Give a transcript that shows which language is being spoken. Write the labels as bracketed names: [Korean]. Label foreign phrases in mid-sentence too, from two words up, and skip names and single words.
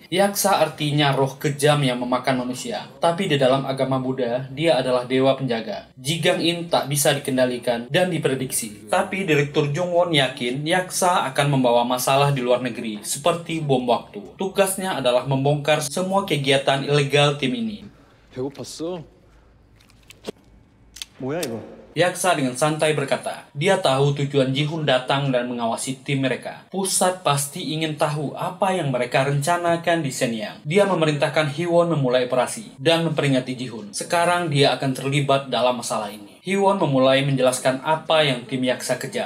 [Indonesian] Yaksa artinya roh kejam yang memakan manusia. Tapi di dalam agama Buddha, dia adalah dewa penjaga. Ji Kang-in tak bisa dikendalikan dan diprediksi. Tapi Direktur Jung-won yakin Yaksa akan membawa masalah di luar negeri, seperti bom waktu. Tugasnya adalah membongkar semua kegiatan ilegal tim ini. [Korean] 배고팠어. 뭐야 이거? [Indonesian] Yaksa dengan santai berkata, dia tahu tujuan Ji-hun datang dan mengawasi tim mereka. Pusat pasti ingin tahu apa yang mereka rencanakan di Shenyang. Dia memerintahkan Hee-won memulai operasi dan memperingati Ji-hun. Sekarang dia akan terlibat dalam masalah ini. Hee-won memulai menjelaskan apa yang tim Yaksa kejar.